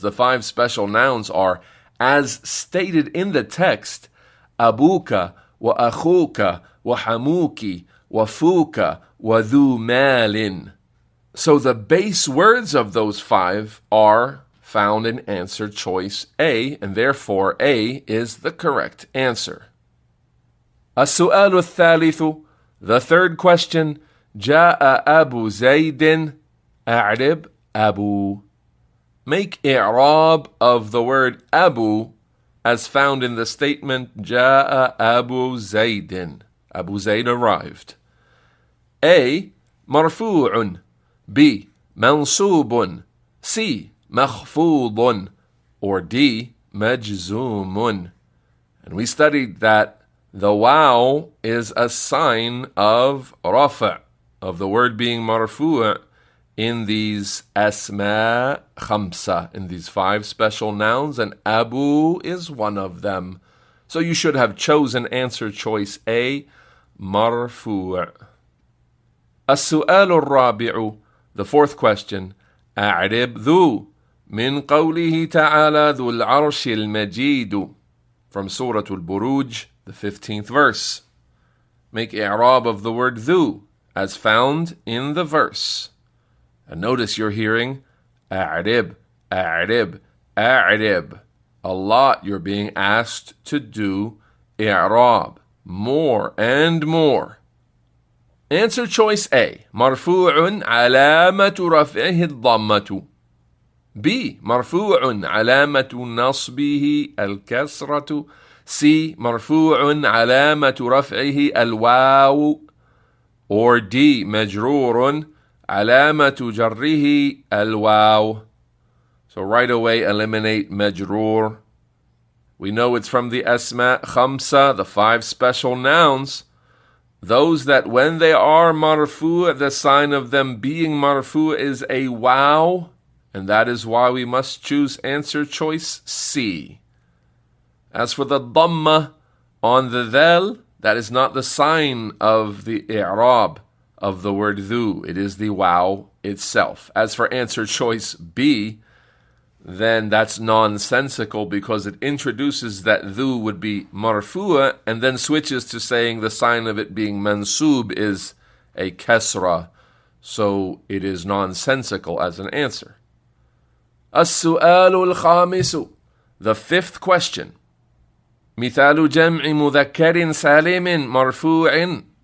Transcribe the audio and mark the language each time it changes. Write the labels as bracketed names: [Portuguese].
[English] The 5 special nouns are, as stated in the text, abuka wa akhuka wa hamuki wa fuka wa dhu malin. So the base words of those 5 are found in answer choice A, and therefore A is the correct answer. [Arabic] السؤال الثالث, [English] the 3rd question, [Arabic] جاء أبو زيد أعرب أبو. [English] Make i'rab of the word Abu as found in the statement [Arabic] جاء أبو زيد. [English] Abu Zayd arrived. A, مرفوع. [Arabic] B, منصوب. C, مخفوض. [English] Or D, مجزوم. And we studied that the waw is a sign of rafa', of the word being marfu' in these asma khamsa, in these 5 special nouns, and Abu is one of them. So you should have chosen answer choice A, marfu'. [Arabic] السؤال الرابع, [English] the 4th question, [Arabic] أعرب ذو من قوله تعالى ذو العرش المجيد, [English] from Surah Al-Buruj, the 15th verse. Make i'rab of the word ذو as found in the verse. And notice you're hearing أعرب, أعرب, أعرب. A lot you're being asked to do i'rab, more and more. Answer choice A, [Arabic] مرفوع علامة رفعه الضمة. B, مرفوع علامة نصبه الكسرة. C, مرفوع علامة رفعه الواو. Or D, مجرور علامة جره الواو. [English] So right away eliminate مجرور. We know it's from the asma khamsa, the 5 special nouns. Those that when they are marfu', the sign of them being marfu' is a waw, and that is why we must choose answer choice C. As for the dhamma on the dhal, that is not the sign of the i'rab of the word dhu. It is the waw itself. As for answer choice B, then that's nonsensical because it introduces that dhu would be marfu'a and then switches to saying the sign of it being mansub is a kasra. So it is nonsensical as an answer. [Arabic] السؤال الخامس, [English] the 5th question. [Arabic] مثال جمع مذكر سالم مرفوع.